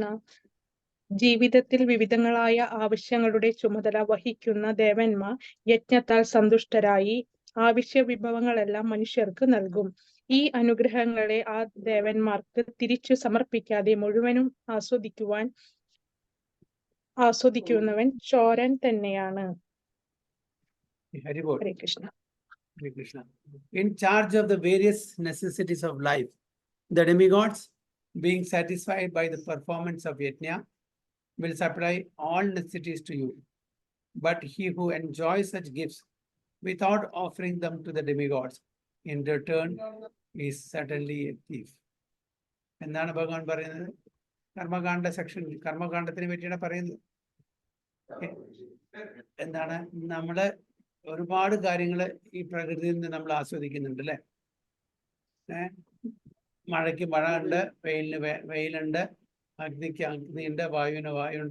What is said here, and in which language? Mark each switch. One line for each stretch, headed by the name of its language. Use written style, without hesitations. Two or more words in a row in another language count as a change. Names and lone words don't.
Malayalam: ജീവിതത്തിൽ വിവിധങ്ങളായ ആവശ്യങ്ങളുടെ ചുമതല വഹിക്കുന്ന ദേവന്മാർ യജ്ഞത്താൽ സന്തുഷ്ടരായി ആവശ്യ വിഭവങ്ങളെല്ലാം മനുഷ്യർക്ക് നൽകും. ഈ അനുഗ്രഹങ്ങളെ ആ ദേവന്മാർക്ക് തിരിച്ചു സമർപ്പിക്കാതെ മുഴുവനും ആസ്വദിക്കുന്നവൻ ചോരൻ തന്നെയാണ്. ഹരേ കൃഷ്ണ.
English: Hare Krishna. In charge of the various necessities of life, the demigods, being satisfied by the performance of yajna, will supply all necessities to you. But he who enjoys such gifts without offering them to the demigods in return is certainly a thief.
Malayalam: എന്താണ് ഭഗവാൻ പറയുന്നത്? കർമ്മകാണ്ഡ സെക്ഷൻ, കർമ്മകാണ്ഡത്തിനെ പറ്റിയാണ് പറയുന്നത്. എന്താണ്? നമ്മള് ഒരുപാട് കാര്യങ്ങൾ ഈ പ്രകൃതിയിൽ നിന്ന് നമ്മൾ ആസ്വദിക്കുന്നുണ്ട് അല്ലേ? മഴയ്ക്ക് മഴ ഉണ്ട്, വെയിലിന് വെയിലുണ്ട്, അഗ്നിക്ക് അഗ്നിയുണ്ട്, വായുവിന് വായുണ്ട്.